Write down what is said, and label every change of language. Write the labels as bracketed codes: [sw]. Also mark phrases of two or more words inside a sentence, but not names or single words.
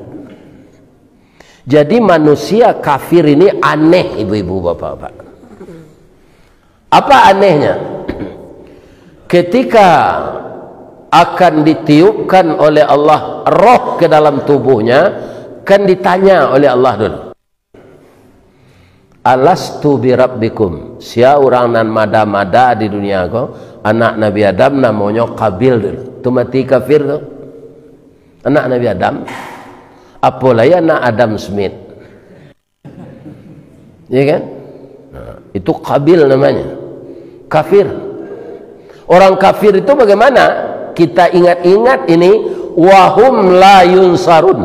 [id] Jadi manusia kafir ini aneh, ibu-ibu, bapak-bapak. Apa anehnya? Ketika akan ditiupkan oleh Allah roh ke dalam tubuhnya, kan ditanya oleh Allah dulu, [ar] ألست بربكم, [min] sia orang nan mada-mada di dunia ko, anak Nabi Adam namanya Qabil dulu. Tu mati kafir tu. Anak Nabi Adam. [id] Apalagi anak Adam Smith. Ya kan? Nah, itu Qabil namanya. Kafir. Orang kafir itu bagaimana? Kita ingat-ingat ini, [ar] وهم لا ينصرون.